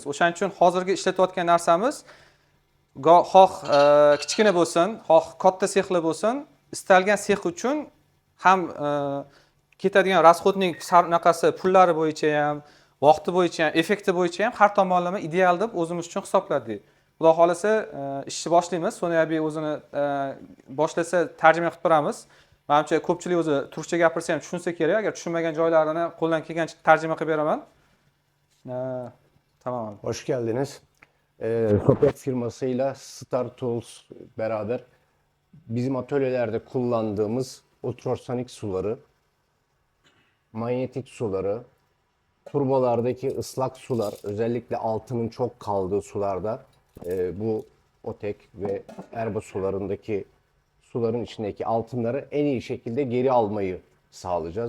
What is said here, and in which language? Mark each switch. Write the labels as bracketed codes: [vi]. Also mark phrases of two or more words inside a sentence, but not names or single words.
[uz] O'shaning uchun hozirgi ishlatayotgan narsamiz xoh kichkina bo'lsin, xoh katta sexli bo'lsin, istalgan sex uchun ham ketadigan rasxodning naqasi pullari bo'yicha ham, vaqti bo'yicha ham, effekti bo'yicha ham har tomonlama ideal deb o'zimiz uchun hisobladik. Xudo xolasa ishni boshlaymiz. Sonayabi o'zini boshlasa tarjima qilib beramiz. Menimcha ko'pchilik o'zi turkcha gapirsa ham tushunsa kerak. Agar tushunmagan joylarini qo'ldan kelgancha tarjima qilib beraman. [tr] Tamam. Hoş geldiniz. Sotek firmasıyla Star Tools beraber bizim atölyelerde kullandığımız ultrasonik suları, manyetik suları, turbolardaki ıslak sular, özellikle altının çok kaldığı sularda bu Otek ve Erba sularındaki suların içindeki altınları en iyi şekilde geri almayı sağlayacağız.